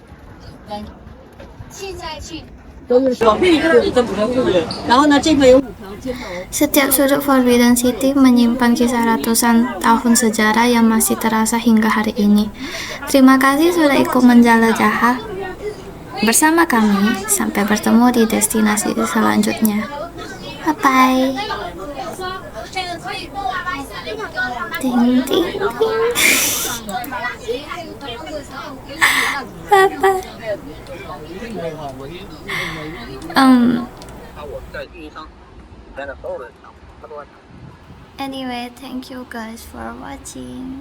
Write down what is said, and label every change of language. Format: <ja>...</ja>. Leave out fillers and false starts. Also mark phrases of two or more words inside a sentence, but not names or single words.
<zh>然后呢，这边有5条街道。</zh> <id>Setiap sudut Forbidden City menyimpan kisah ratusan tahun sejarah yang masih terasa hingga hari ini. Terima kasih sudah ikut menjelajah bersama kami. Sampai bertemu di destinasi selanjutnya.</id> <en>Bye bye. Ding ding ding. Bye bye. Anyway, thank you guys for watching.</en>